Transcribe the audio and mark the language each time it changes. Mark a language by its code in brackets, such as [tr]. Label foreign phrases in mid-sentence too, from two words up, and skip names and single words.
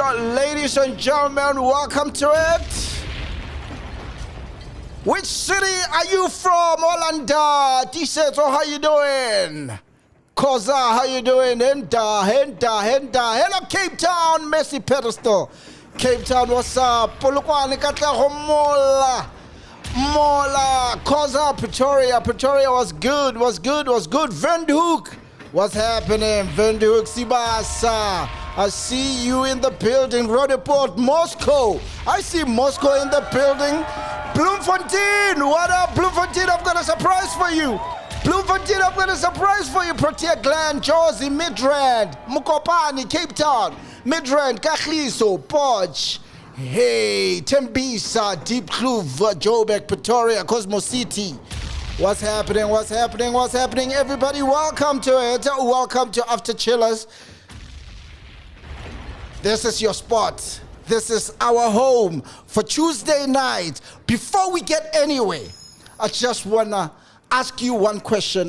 [en] Ladies and gentlemen, welcome to it. Which city are you from, Orlando? Tiseto, how you doing? Koza, how you doing? Henda. Hello, Cape Town, Messi Pedestal. Cape Town, what's up? Polokwane katla Mola. Koza, Pretoria was good. Windhoek, what's happening? Windhoek, Sibasa. I see you in the building. Rodeport, Moscow. I see Moscow in the building. Bloemfontein, what up, Bloemfontein? I've got a surprise for you. Bloemfontein, I've got a surprise for you. Protea Glen, Jawz, Midrand, Mukopani, Cape Town, Midrand, Kagiso, Podge, hey, Tembisa, Deep Kloof, Joburg, Pretoria, Cosmo City. What's happening? Everybody, welcome to it. Welcome to After Chillers. This is your spot. This is our home for Tuesday night. Before we get anywhere, I just wanna ask you one question.